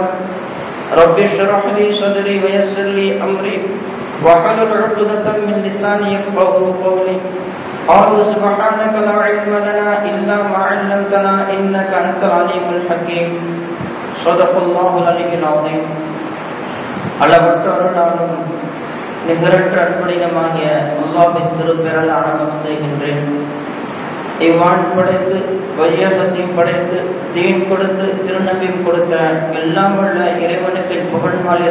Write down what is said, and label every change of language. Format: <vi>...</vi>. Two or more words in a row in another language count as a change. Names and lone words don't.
<ar>رب اشرح لي صدري ويسر لي أمري واحلل عقدة من لساني يفقهوا قولي. قالوا سبحانك لا علم لنا إلا ما علمتنا إنك أنت العليم الحكيم. صدق الله العلي العظيم.</ar> <ta>அளவற்ற அருளாலும் நிகரற்ற அன்புடையமாகிய அல்லாஹ்வின் திருப்பெயரால் ஆரம்பம் செய்கின்றேன். இவ்வான் படைத்து வையகத்தையும் படைத்து தீன் கொடுத்து திருநபியும் கொடுத்த எல்லாம் உள்ள இறைவனுக்கு புகழ் மாலை</ta>